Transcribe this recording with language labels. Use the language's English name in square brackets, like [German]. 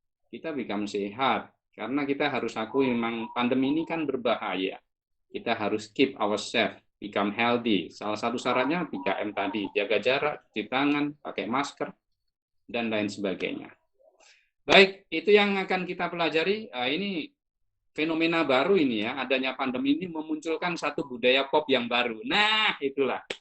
[Indonesian] Kita become sehat, karena kita harus akui memang pandemi ini kan berbahaya. Kita harus [English] keep ourselves, become healthy. [Indonesian] Salah satu syaratnya 3M tadi, jaga jarak, cuci tangan, pakai masker, dan lain sebagainya. Baik, itu yang akan kita pelajari. Ini fenomena baru ini ya, adanya pandemi ini memunculkan satu budaya pop yang baru. Nah, itulah.